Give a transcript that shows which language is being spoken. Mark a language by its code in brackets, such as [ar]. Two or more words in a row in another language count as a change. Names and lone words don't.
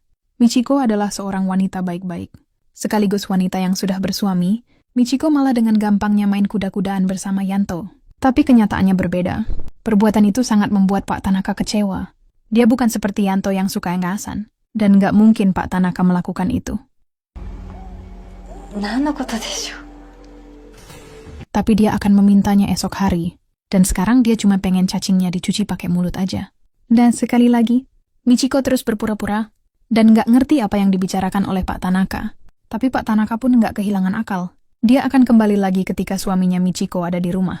[id] Michiko adalah seorang wanita baik-baik. Sekaligus wanita yang sudah bersuami, Michiko malah dengan gampangnya main kuda-kudaan bersama Yanto. Tapi kenyataannya berbeda. Perbuatan itu sangat membuat Pak Tanaka kecewa. Dia bukan seperti Yanto yang suka engasan, dan gak mungkin Pak Tanaka melakukan itu. [ja] 何のことでしょう。 [id] Tapi dia akan memintanya esok hari, dan sekarang dia cuma pengen cacingnya dicuci pakai mulut aja. Dan sekali lagi, Michiko terus berpura-pura, dan gak ngerti apa yang dibicarakan oleh Pak Tanaka. Tapi Pak Tanaka pun gak kehilangan akal. Dia akan kembali lagi ketika suaminya Michiko ada di rumah.